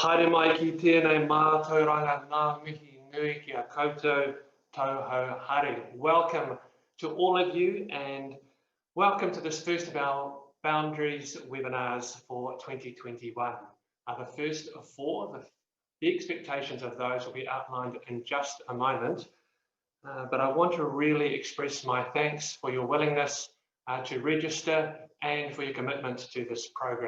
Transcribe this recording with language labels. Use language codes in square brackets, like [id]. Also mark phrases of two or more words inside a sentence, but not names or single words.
[mi] mai ki tēnei mātauranga ngā mihi nui ki a koutou tauhou haere. [en] Welcome to all of you and welcome to this first of our Boundaries webinars for 2021. The first of four. The expectations of those will be outlined in just a moment. But I want to really express my thanks for your willingness to register and for your commitment to this program.